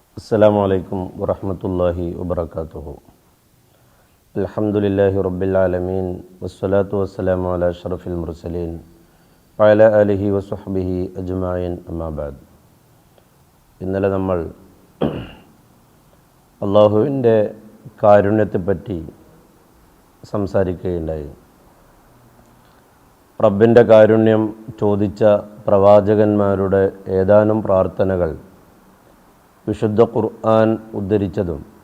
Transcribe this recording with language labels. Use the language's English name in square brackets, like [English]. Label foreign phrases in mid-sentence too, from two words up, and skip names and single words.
[Arabic] السلام عليكم ورحمة الله وبركاته. الحمد لله رب العالمين والصلاة والسلام على أشرف المرسلين وعلى آله وصحبه أجمعين أما بعد. [Malayalam] ഇന്നലെ നമ്മൾ അള്ളാഹുവിൻ്റെ കാരുണ്യത്തെപ്പറ്റി സംസാരിക്കുകയുണ്ടായി. റബ്ബിൻ്റെ കാരുണ്യം ചോദിച്ച പ്രവാചകന്മാരുടെ ഏതാനും പ്രാർത്ഥനകൾ വിശുദ്ധ ഖുർആൻ ഉദ്ധരിച്ചതും